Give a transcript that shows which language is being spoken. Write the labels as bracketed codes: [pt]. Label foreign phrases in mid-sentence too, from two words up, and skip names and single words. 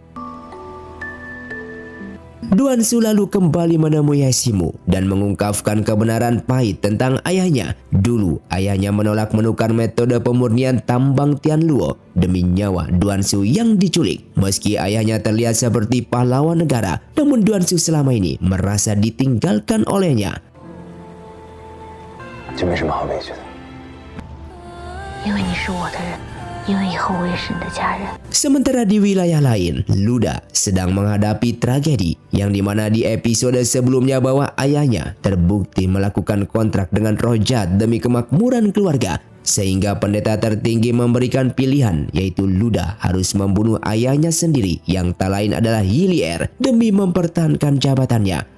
[id] Duan Su lalu kembali menemui Hesimu dan mengungkapkan kebenaran pahit tentang ayahnya. Dulu, ayahnya menolak menukar metode pemurnian tambang Tianluo demi nyawa Duan Su yang diculik. Meski ayahnya terlihat seperti pahlawan negara, namun Duan Su selama ini merasa ditinggalkan olehnya. [zh] 这没什么好委屈的。因为你是我的人，因为以后我也是你的家人。 [id] Sementara di wilayah lain, Luda sedang menghadapi tragedi yang dimana di episode sebelumnya bahwa ayahnya terbukti melakukan kontrak dengan roh jahat demi kemakmuran keluarga. Sehingga pendeta tertinggi memberikan pilihan, yaitu Luda harus membunuh ayahnya sendiri yang tak lain adalah Hilier demi mempertahankan jabatannya.